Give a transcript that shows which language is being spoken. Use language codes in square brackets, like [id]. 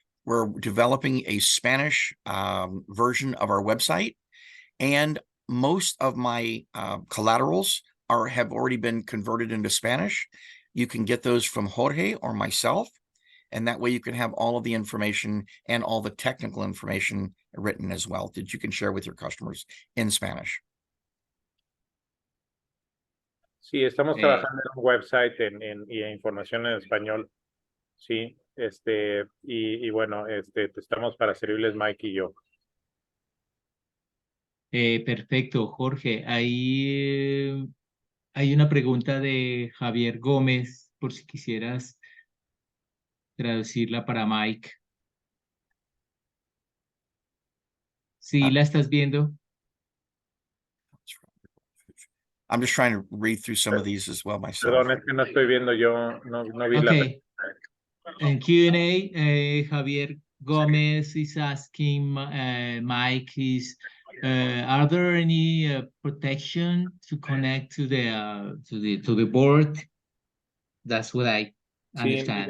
[en] we're developing a Spanish version of our website, and most of my collaterals have already been converted into Spanish. You can get those from Jorge or myself, and that way you can have all of the information and all the technical information written as well that you can share with your customers in Spanish. [es] Sí, estamos trabajando en un website y en información en español. Sí, y bueno, estamos para servirles Mike y yo. Perfecto, Jorge. Ahí hay una pregunta de Javier Gómez, por si quisieras traducirla para Mike. ¿Sí la estás viendo? [en] I'm just trying to read through some of these as well myself. [es] Perdón, es que no estoy viendo yo, no vi [en] Okay. In Q&A, Javier Gomez is asking Mike are there any protection to connect to the board? That's what I understand.